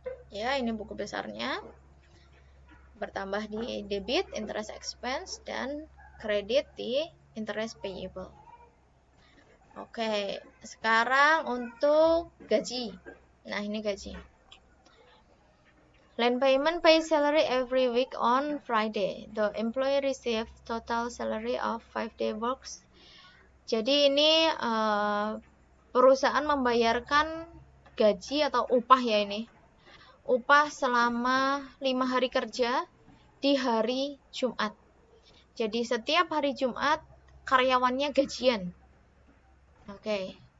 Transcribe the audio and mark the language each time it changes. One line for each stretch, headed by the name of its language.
Indonesian: Ya, ini buku besarnya. Bertambah di debit, interest expense, dan kredit di interest payable. Oke, sekarang untuk gaji. Nah, ini gaji.
English: Line payment pay salary every week on Friday. The employee receive total salary of 5-day works.
Indonesian: Jadi ini perusahaan membayarkan gaji atau upah ya ini. Upah selama 5 hari kerja di hari Jumat. Jadi setiap hari Jumat karyawannya gajian. Oke.